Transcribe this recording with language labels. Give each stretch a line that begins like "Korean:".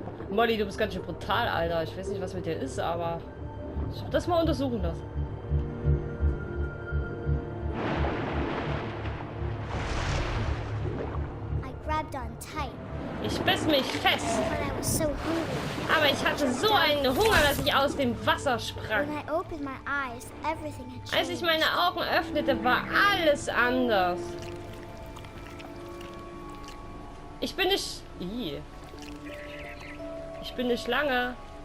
German: Molly, du bist ganz schön brutal, Alter. Ich weiß nicht, was mit dir ist, aber ich hab das mal untersuchen lassen.
English: I grabbed on tight,
German: Ich biss mich fest,
English: but I was so hungry.
German: aber ich hatte so einen Hunger, dass ich aus dem Wasser sprang.
English: When I opened my eyes, everything had changed.
German: Als ich meine Augen öffnete, war alles anders. Ich bin nicht... Ih. Ich bin eine Schlange.